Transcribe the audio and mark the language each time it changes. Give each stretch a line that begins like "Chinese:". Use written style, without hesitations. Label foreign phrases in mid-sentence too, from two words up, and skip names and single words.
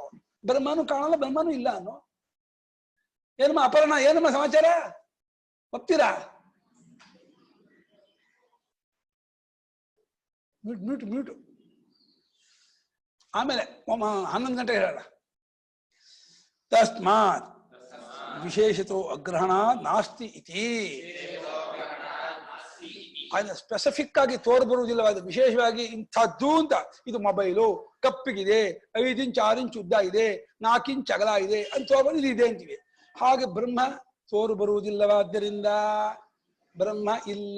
Kannada: ಬ್ರಹ್ಮನು ಕಾಣಲ್ಲ, ಬ್ರಹ್ಮನು ಇಲ್ಲ ಅನ್ನೋ. ಏನಮ್ಮ ಅಪರ್ಣ, ಏನಮ್ಮ ಸಮಾಚಾರ? ಒಪ್ತೀರಾ? ಮ್ಯೂಟ್. ಆಮೇಲೆ 11 ಗಂಟೆಗೆ ಹೇಳೋಣ.
Sanskrit: ತಸ್ಮಾತ್ ವಿಶೇಷತೋ ಅಗ್ರಹಣ ನಾಸ್ತಿ ಇತಿ.
Kannada: ಅದನ್ನ ಸ್ಪೆಸಿಫಿಕ್ ಆಗಿ ತೋರ್ಬರುವುದಿಲ್ಲ. ಅದು ವಿಶೇಷವಾಗಿ ಇಂಥದ್ದು ಅಂತ. ಇದು ಮೊಬೈಲು ಕಪ್ಪಿಗಿದೆ, 5 ಇಂಚ್ 6 ಇಂಚ್ ಉದ್ದ ಇದೆ, 4 ಇಂಚ್ ಅಗಲ ಇದೆ ಅಂತ ತೋರ್ಬರು ಇದು ಇದೆ ಅಂತೀವಿ. ಹಾಗೆ ಬ್ರಹ್ಮ ತೋರು ಬರುವುದಿಲ್ಲವಾದ್ದರಿಂದ ಬ್ರಹ್ಮ ಇಲ್ಲ.